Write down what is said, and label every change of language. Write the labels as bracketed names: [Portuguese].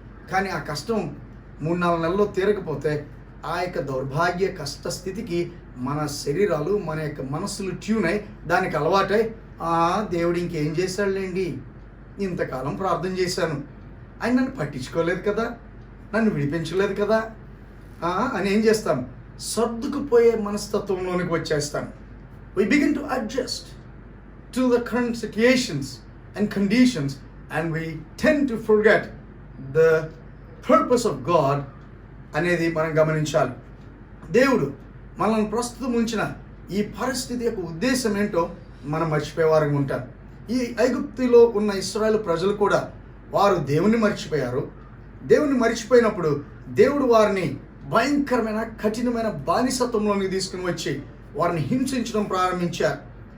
[Telugu] కానీ ఆ కష్టం 3-4 నెలల్లో తీరకపోతే ఆ యొక్క దౌర్భాగ్య కష్ట స్థితికి మన శరీరాలు, మన యొక్క మనస్సులు ట్యూన్ అయి దానికి అలవాటై, దేవుడు ఇంకేం చేశాడులేండి, ఇంతకాలం ప్రార్థన చేశాను, ఆయన నన్ను పట్టించుకోలేదు కదా, నన్ను విడిపించలేదు కదా అని ఏం చేస్తాం? సర్దుకుపోయే మనస్తత్వంలోనికి వచ్చేస్తాం. [English] We begin to adjust to the current situations and conditions, and we tend to forget the purpose of God [Telugu] అనేది మనం గమనించాలి. దేవుడు మనల్ని ప్రస్తుతం ఉంచిన ఈ పరిస్థితి యొక్క ఉద్దేశం ఏంటో మనం మర్చిపోయేవారుగా ఉంటారు. ఈ ఐగుప్తులో ఉన్న ఇశ్రాయేలు ప్రజలు కూడా వారు దేవుని మర్చిపోయారు. దేవుని మర్చిపోయినప్పుడు దేవుడు వారిని భయంకరమైన కఠినమైన బానిసత్వంలోనికి తీసుకుని వచ్చి వారిని హింసించడం ప్రారంభించారు.